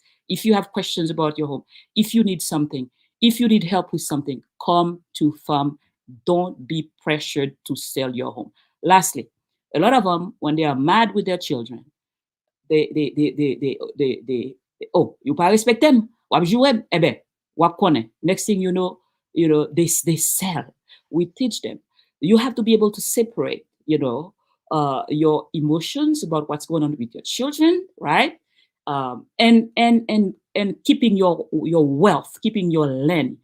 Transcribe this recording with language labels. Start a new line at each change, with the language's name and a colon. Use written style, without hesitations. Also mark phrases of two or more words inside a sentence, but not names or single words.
English: If you have questions about your home, if you need something, if you need help with something, come to FAM. Don't be pressured to sell your home. Lastly, a lot of them, when they are mad with their children, they oh, you
Haitian Creole: pas respect
English: them.
Haitian Creole: Wap jouem, eh ben, wap konen.
English: Next thing you know, they sell. We teach them. You have to be able to separate, your emotions about what's going on with your children, right? And keeping your wealth, keeping your land.